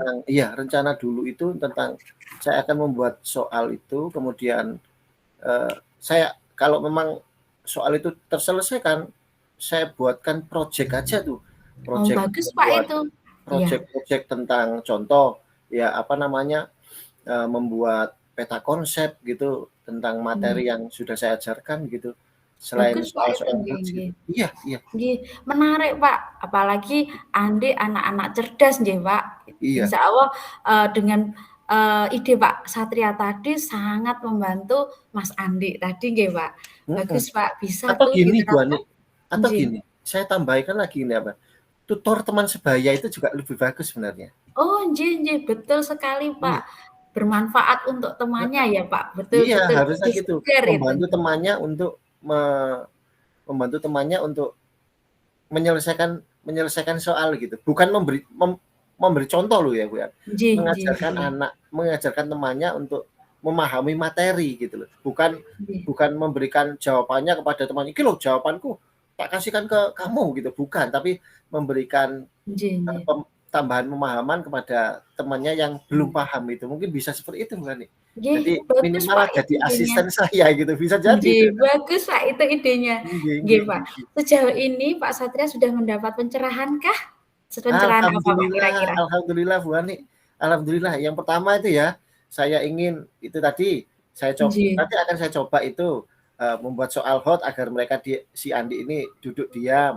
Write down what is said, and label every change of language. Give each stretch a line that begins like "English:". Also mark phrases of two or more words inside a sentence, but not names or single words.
Indonesian: Rencana dulu itu tentang saya akan membuat soal itu, kemudian saya kalau memang soal itu terselesaikan, saya buatkan project aja tuh. Oh Project bagus Pak membuat itu. Iya. project tentang contoh, ya apa namanya, membuat peta konsep gitu tentang materi yang sudah saya ajarkan gitu. Selain Bagus Pak itu soal-soal nggih notes nggih. gitu. Iya, iya, Nggih, menarik Pak, apalagi Andi anak-anak cerdas nggih Pak. iya. Insya Allah dengan ide Pak Satria tadi sangat membantu Mas Andi tadi nggih Pak. Mhm. Bagus Pak, bisa Atau tuh gini Bu diterapkan. Ani, atau Nggih. gini, saya tambahkan lagi ini apa, tutor teman sebaya itu juga lebih bagus sebenarnya. Oh nggih nggih, betul sekali Iya. Pak. Bermanfaat untuk temannya ya Pak, Iya, betul-betul harusnya lebih gitu. segar itu. Membantu temannya untuk menyelesaikan menyelesaikan soal gitu. Bukan memberi contoh loh ya, Bu ya. Nggih nggih Mengajarkan temannya untuk memahami materi gitu loh. Bukan nggih bukan memberikan jawabannya kepada temannya,
Javanese: "Iki loh jawabanku,
Indonesian: tak kasihkan ke kamu," gitu, bukan. Tapi memberikan nggih nggih. tambahan pemahaman kepada temannya yang belum paham itu. Mungkin bisa seperti itu, Mbak Ani. Nggih, Jadi bagus minimal Pak itu jadi idenya. asisten saya gitu, bisa jadi itu. Nggih, bagus Pak itu idenya. Nggih, Nggih nggih, Pak. nggih. Sejauh ini Pak Satria sudah mendapat pencerahan kah? Pencerahan apa Pak Alhamdulillah, kira-kira? alhamdulillah Bu Ani. Alhamdulillah. Yang pertama itu ya, saya ingin itu tadi Nggih, nanti akan saya coba itu membuat soal hot agar mereka si Andi ini duduk diam.